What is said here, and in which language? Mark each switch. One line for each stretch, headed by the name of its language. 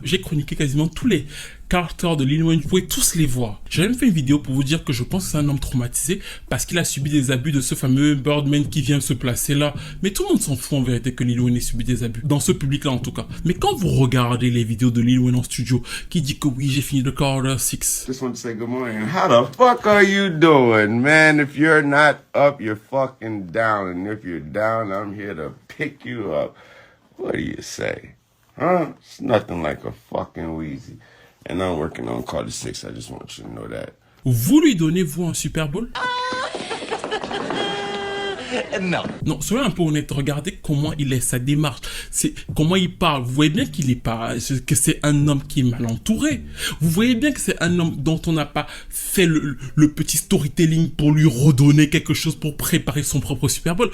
French: J'ai chroniqué quasiment tous les caractères de Lil Wayne, vous pouvez tous les voir. J'ai même fait une vidéo pour vous dire que je pense que c'est un homme traumatisé parce qu'il a subi des abus de ce fameux Birdman qui vient se placer là. Mais tout le monde s'en fout en vérité que Lil Wayne ait subi des abus, dans ce public là en tout cas. Mais quand vous regardez les vidéos de Lil Wayne en studio, qui dit que oui j'ai fini le Carter 6.
English: Just want to say good morning. How the fuck are you doing, man? If you're not up, you're fucking down. And if you're down, I'm here to pick you up. What do you say? Huh? It's nothing like a fucking Wheezy. And I'm working on Carter 6. I just want you to know that.
French: Vous lui donnez, vous, un Super Bowl? Non. Non, soyez un peu honnête, regardez comment il est, sa démarche, c'est comment il parle. Vous voyez bien qu'il est pas, que c'est un homme qui est mal entouré. Vous voyez bien que c'est un homme dont on n'a pas fait le petit storytelling pour lui redonner quelque chose pour préparer son propre Super Bowl.